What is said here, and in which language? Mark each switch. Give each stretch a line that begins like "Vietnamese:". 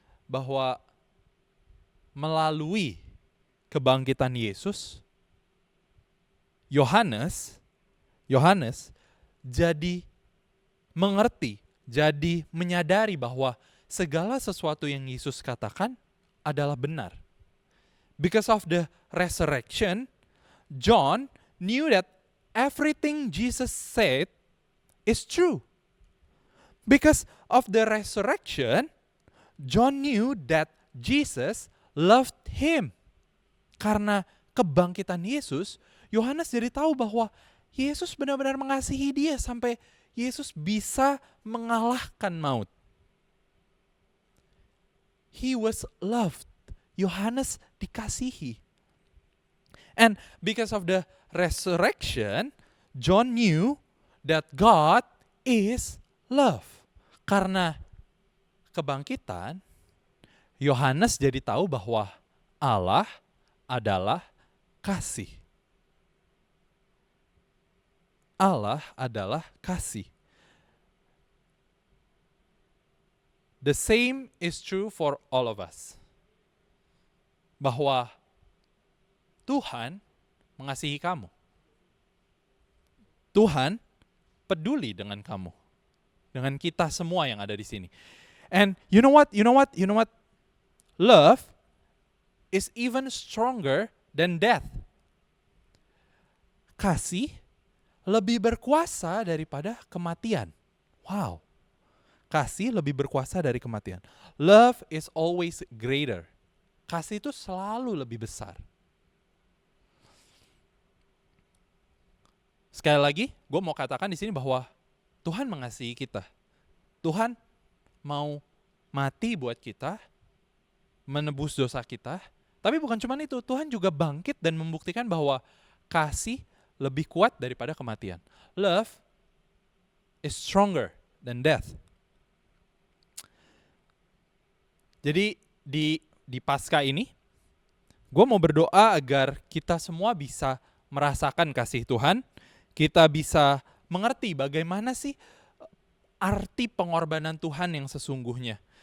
Indonesian: Bahwa melalui kebangkitan Yesus, Yohanes jadi mengerti, jadi menyadari bahwa segala sesuatu yang Yesus katakan adalah benar.
English: Because of the resurrection, John knew that everything Jesus said is true. Because of the resurrection, John knew that Jesus loved him.
Indonesian: Karena kebangkitan Yesus, Yohanes jadi tahu bahwa Yesus benar-benar mengasihi dia sampai Yesus bisa mengalahkan maut.
English: He was loved.
Indonesian: Yohanes dikasihi.
English: And because of the resurrection, John knew that God is love.
Indonesian: Karena kebangkitan, Yohanes jadi tahu bahwa Allah adalah kasih. Allah adalah kasih.
English: The same is true for all of us.
Indonesian: Bahwa Tuhan mengasihi kamu. Tuhan peduli dengan kamu. Dengan kita semua yang ada di sini.
English: And you know what? Love is even stronger than death.
Indonesian: Kasih lebih berkuasa daripada kematian. Wow. Kasih lebih berkuasa dari kematian.
English: Love is always greater.
Indonesian: Kasih itu selalu lebih besar. Sekali lagi, gue mau katakan di sini bahwa Tuhan mengasihi kita. Tuhan mau mati buat kita, menebus dosa kita. Tapi bukan cuma itu, Tuhan juga bangkit dan membuktikan bahwa kasih lebih kuat daripada kematian.
English: Love is stronger than death.
Indonesian: Jadi di Paskah ini, gue mau berdoa agar kita semua bisa merasakan kasih Tuhan. Kita bisa mengerti bagaimana sih arti pengorbanan Tuhan yang sesungguhnya.